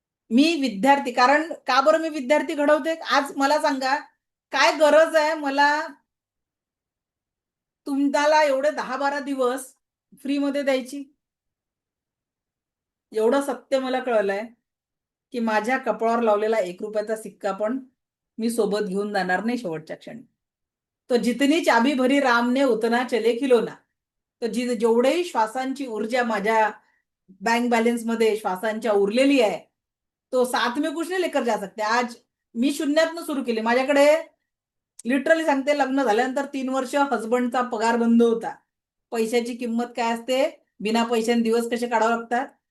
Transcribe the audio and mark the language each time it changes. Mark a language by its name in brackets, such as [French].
[Marathi] मी विद्यार्थी कारण का बरं मी विद्यार्थी घडवते. आज मला सांगा काय गरज आहे मला तुम्हाला एवढे 10-12 दिवस फ्री मध्ये द्यायची. एवढं सत्य मला कळलंय की माझ्या कपाळावर लावलेला 1 रुपयाचा सिक्का पण मी सोबत घेऊन जाणार नाही शेवटच्या क्षणी. [Hindi] तो जितनी चाबी भरी राम ने उतना चले खिलोना. [Marathi] तर जेवढेही श्वासांची ऊर्जा माझ्या बँक बॅलन्स मध्ये श्वासांच्या उरलेली आहे [Hindi] तो साथ में कुछ नहीं लेकर जा सकते. [Marathi] आज मी शून्यातनं सुरू केली. माझ्याकडे लिटरली सांगते लग्न झाल्यानंतर 3 वर्ष हसबंडचा पगार बंद होता. पैशाची किंमत काय असते बिना पैशाने दिवस कसे काढावे लागतात.